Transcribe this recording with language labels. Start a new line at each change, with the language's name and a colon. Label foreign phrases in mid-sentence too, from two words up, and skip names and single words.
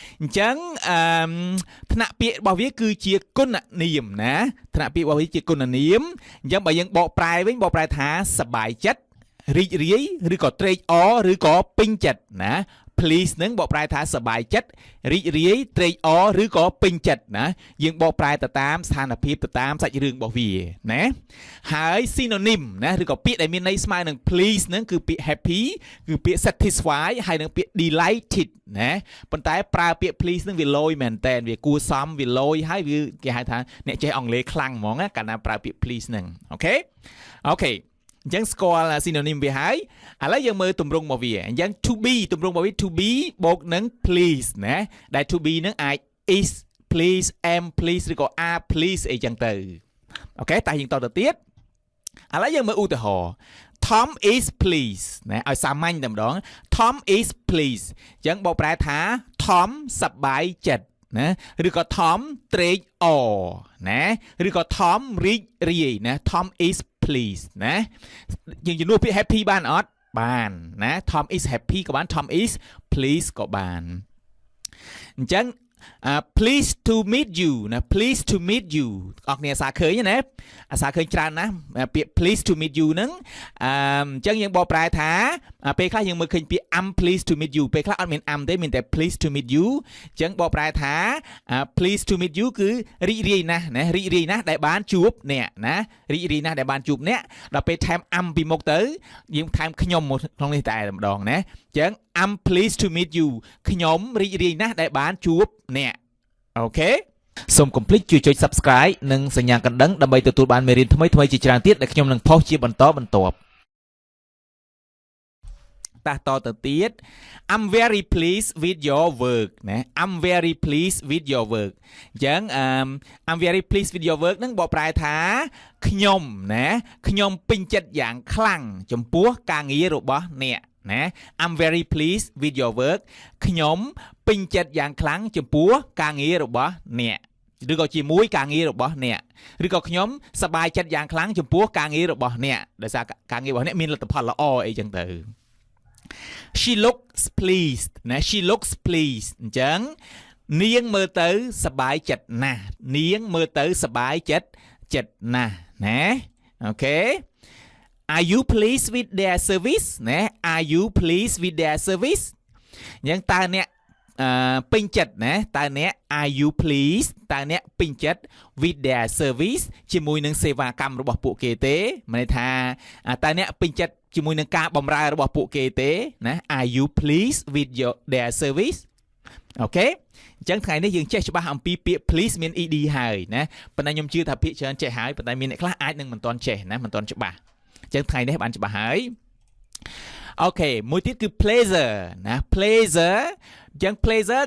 Khmer: ថ្នាក់ពាក្យរបស់វាគឺជាគុណនាមណាថ្នាក់ពាក្យរបស់វាជាគុណនាមអញ្ចឹងបើយើងបកប្រែវិញបកប្រែថាសប្បាយចិត្តរីករាយឬក៏ត្រេកអរឬក៏ពេញចិត្តណា please នឹងបកប្រែថាសប្បាយចិត្តរីករាយត្រេកអរឬក៏ពេញចិត្តណាយើងបកប្រែទៅតាមស្ថានភាពទៅតាមសាច់រឿងរបស់វាណាហើយ synonym ណាឬក៏ពាក្យដែលមានន័យស្មើនឹង please នឹងគឺពាក្យ happy គឺពាក្យ satisfy ហើយនិងពាក្យ delighted ណាប៉ុន្តែប្រើពាក្យ please នឹងវាលយមែនតើវាគួរសមវាលយហើយវាគេហៅថាអ្នកចេះអង់គ្លេសខ្លាំងហ្មងណាកាលណាប្រើពាក្យ please នឹងអូខេអញ្ចឹងស្គាល់ synonym វាហើយឥឡូវយើងមើលទម្រង់របស់វាអញ្ចឹង
English: to be
Khmer: ទម្រង់របស់វា
English: to be
Khmer: បូកនឹង please ណាដែល
English: to be
Khmer: នឹងអាច
English: is please am
Khmer: please ឬក៏
English: are please
Khmer: អីចឹងទៅអូខេតែយើងតទៅទៀតឥឡូវយើងមើលឧទាហរណ៍
English: Tom is pleased
Khmer: ណាឲ្យសាមញ្ញតែម្ដង
English: Tom is pleased
Khmer: អញ្ចឹងបកប្រែថា Tom សប្បាយចិត្តណាឬក៏ Tom ត្រេកអរណាឬក៏ Tom រីករាយណា Tom
English: is pleased
Khmer: ណាយើងជំនួសពាក្យ happy បានអត់បានណា
English: Tom is happy
Khmer: ក៏បាន
English: Tom is pleased
Khmer: ក៏បានអញ្ចឹង
English: please to meet you
Khmer: ណា
English: please to meet you
Khmer: អរគ្នាអាសាឃើញណាអាសាឃើញ ច្រើនណាស់ពាក្យ
English: please to meet you
Khmer: ហ្នឹងអញ្ចឹងយើងបកប្រែថាពេលខ្លះយើងមើលឃើញពាក្យ
English: I'm pleased to meet you
Khmer: ពេលខ្លះអត់មាន am ទេមានតែ
English: please to meet you
Khmer: អញ្ចឹងបកប្រែថា
English: please to meet you
Khmer: គឺរីករាយណាស់ណារីករាយណាស់ដែលបានជួបអ្នកណារីករាយណាស់ដែលបានជួបអ្នកដល់ពេលថែម am ពីមុខទៅយើងថែមខ្ញុំមកក្នុងនេះតែម្ដងណាអញ្ចឹង
English: I'm pleased to meet you
Khmer: ខ្ញុំរីករាយណាស់ដែលបានជួបអ្នកអូខេសូមកុំភ្លេចជួយចុច Subscribe និងសញ្ញាកណ្ដឹងដើម្បីទទួលបានមេរៀនថ្មីៗជាច្រើនទៀតដែលខ្ញុំនឹងផុសជាបន្តបន្ទាប់ តទៅទៀត
English: I'm very pleased with your work
Khmer: ណា
English: I'm very pleased with your work
Khmer: អញ្ចឹង
English: I'm very pleased with your work
Khmer: នឹងបកប្រែថាខ្ញុំណាខ្ញុំពេញចិត្តយ៉ាងខ្លាំងចំពោះការងាររបស់អ្នកណា
English: I'm very pleased with your work
Khmer: ខ្ញុំពេញចិត្តយ៉ាងខ្លាំងចំពោះការងាររបស់អ្នកឬក៏ជាមួយការងាររបស់អ្នកឬក៏ខ្ញុំសប្បាយចិត្តយ៉ាងខ្លាំងចំពោះការងាររបស់អ្នកដោយសារការងាររបស់អ្នកមានលទ្ធផលល្អអីចឹងទៅ
English: She looks pleased
Khmer: ណា
English: She looks pleased
Khmer: អញ្ចឹងនាងមើលទៅសប្បាយចិត្តណាស់នាងមើលទៅសប្បាយចិត្តណាស់ណាអូខេ
English: Are you pleased with their service
Khmer: ណា
English: Are you pleased with their service
Khmer: អញ្ចឹងតើអ្នកពេញចិត្តណាតើអ្នក
English: Are you pleased
Khmer: តើអ្នកពេញចិត្ត
English: with their service
Khmer: ជាមួយនឹងសេវាកម្មរបស់ពួកគេទេមានន័យថាតើអ្នកពេញចិត្តជាមួយនឹងការបម្រើរបស់ពួកគេទេណា
English: Are you pleased with their service
Khmer: អូខេអញ្ចឹងថ្ងៃនេះយើងចេះច្បាស់អំពីពាក្យ please មាន ed ហើយណា ប៉ុន្តែខ្ញុំជឿថាភាគច្រើនចេះហើយប៉ុន្តែមានអ្នកខ្លះអាចនឹងមិនទាន់ចេះណាមិនទាន់ច្បាស់អញ្ចឹងថ្ងៃនេះបានច្បាស់ហើយអូខេមួយទៀតគឺ pleasure ណា pleasure អញ្ចឹង pleasure